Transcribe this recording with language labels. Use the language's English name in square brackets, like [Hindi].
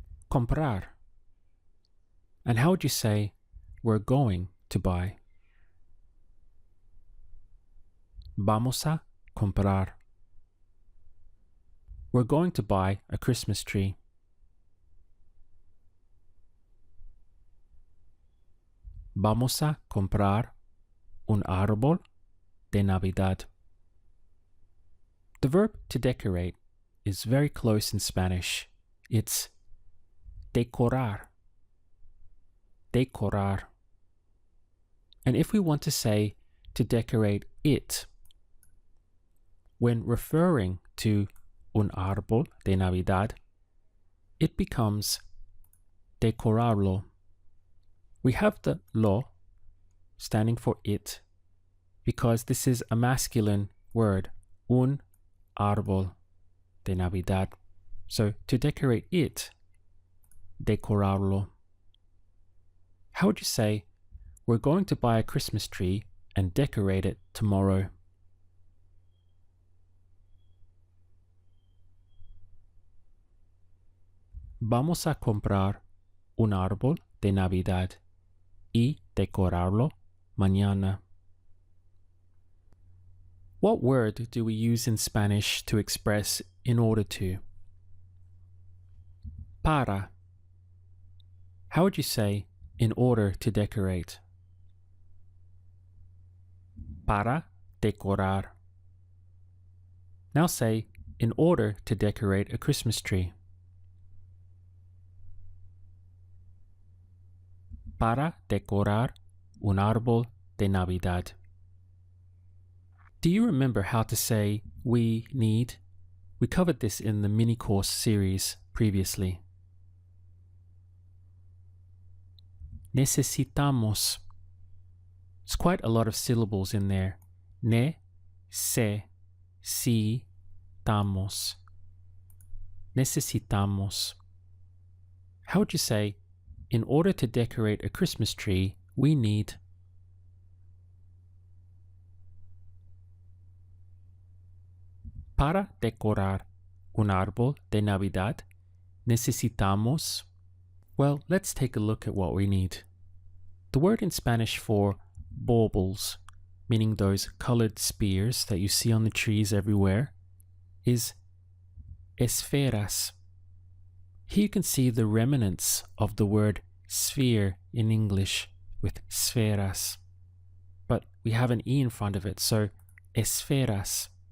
[English] Comprar. And how would you say we're going to buy? [Spanish] Vamos a comprar. [English] We're going to buy a Christmas tree. [Spanish] Vamos a comprar un árbol de Navidad. [English] The verb to decorate is very close in Spanish. It's decorar. Decorar. And if we want to say to decorate it, when referring to [Spanish] un árbol de Navidad, [English] it becomes decorarlo. We have the lo standing for it because this is a masculine word, [Spanish] un árbol de Navidad. [English] So to decorate it, decorarlo. How would you say we're going to buy a Christmas tree and decorate it tomorrow? [Spanish] Vamos a comprar un árbol de Navidad y decorarlo mañana. [English] What word do we use in Spanish to express in order to? Para. How would you say in order to decorate? [Spanish] Para decorar. [English] Now say in order to decorate a Christmas tree. [Spanish] Para decorar un árbol de Navidad. [English] Do you remember how to say we need? We covered this in the mini course series previously. Necesitamos. It's quite a lot of syllables in there. [Spanish] Ne, se, si, tamos. [English] Necesitamos. How would you say, in order to decorate a Christmas tree, we need? [Spanish] Para decorar un árbol de Navidad, necesitamos. [English] Well, let's take a look at what we need. The word in Spanish for baubles, meaning those colored spears that you see on the trees everywhere, is esferas. Here you can see the remnants of the word sphere in English with esferas, but we have an E in front of it, so esferas.